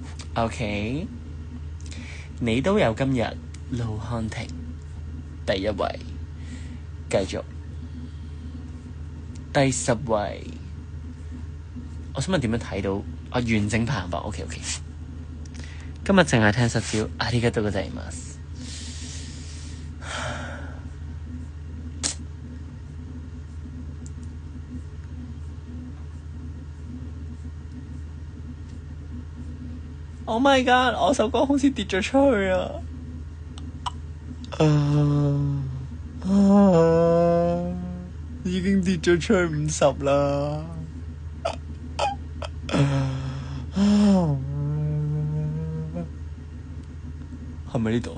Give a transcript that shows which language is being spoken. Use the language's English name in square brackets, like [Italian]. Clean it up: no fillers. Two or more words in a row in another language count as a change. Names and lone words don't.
[Cantonese] OK， 你都有今日。盧漢庭第一位，繼續第10位。我想問點樣睇到完整排行榜 ？OK。今日淨係聽實招， [Japanese] ありがとうございます。 [English] Oh my god！ [Cantonese] 我首歌好似跌咗出去啊！已經跌咗出去50啦。係咪呢度？